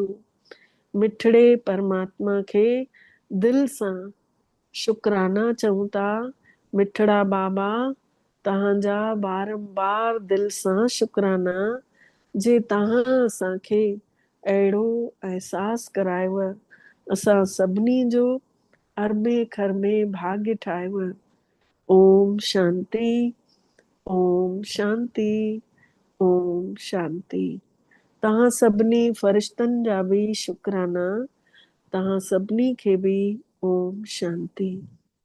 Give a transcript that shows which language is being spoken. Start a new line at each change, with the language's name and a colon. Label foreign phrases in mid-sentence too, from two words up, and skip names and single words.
Sindhi: मिठड़े परमात्मा खे दिल सां शुकराना चऊं था। मिठड़ा बाबा तव्हांजा बारंबार दिल सां शुकराना जे तव्हां असांखे अहिड़ो अहसास करायव, असां सभिनी जो अरबे खरबे भाग्य ठाहिव। ओम शांति, ओम शांति, ओम शांति। तव्हां सभिनी फरिश्तनि जा बि शुकराना, तव्हां सभिनी खे बि ओम शांति।